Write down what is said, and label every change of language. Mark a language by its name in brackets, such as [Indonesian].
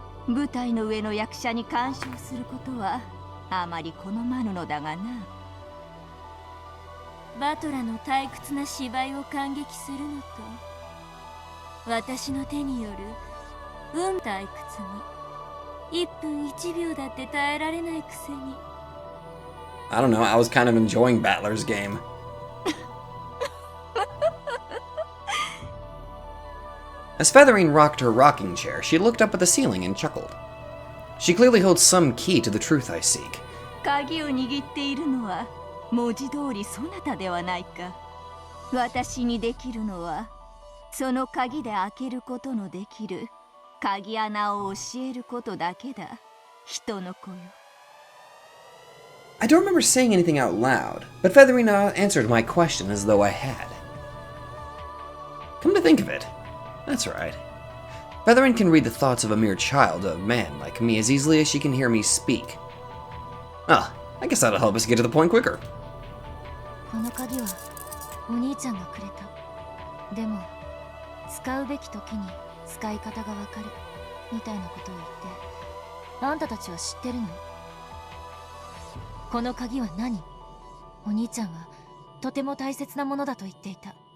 [Japanese] 舞台の上の役者に干渉することはあまり好まぬのだがな。バトラの退屈な芝居を感激するのと私の手による退屈に1分1秒だって耐えられないくせに。 [English] I don't know, I was kind of enjoying Battler's game. As Featherine rocked her rocking chair, she looked up at the ceiling and chuckled. She clearly holds some key to the truth I seek. [Japanese] 鍵を握っているのは文字通りそなたではないか。私にできるのはその鍵で開けることのできる鍵穴を教えることだけだ、人の子よ。 [English] I don't remember saying anything out loud, but Featherine answered my question as though I had. Come to think of it, that's right. Featherine can read the thoughts of a mere child, a man like me, as easily as she can hear me speak. Ah, I guess that'll help us get to the point quicker. [Japanese] この鍵はお兄ちゃんがくれた。でも使うべき時に使い方がわかるみたいなことを言って、あんたたちは知ってるの？この鍵は何？お兄ちゃんはとても大切なものだと言っていた。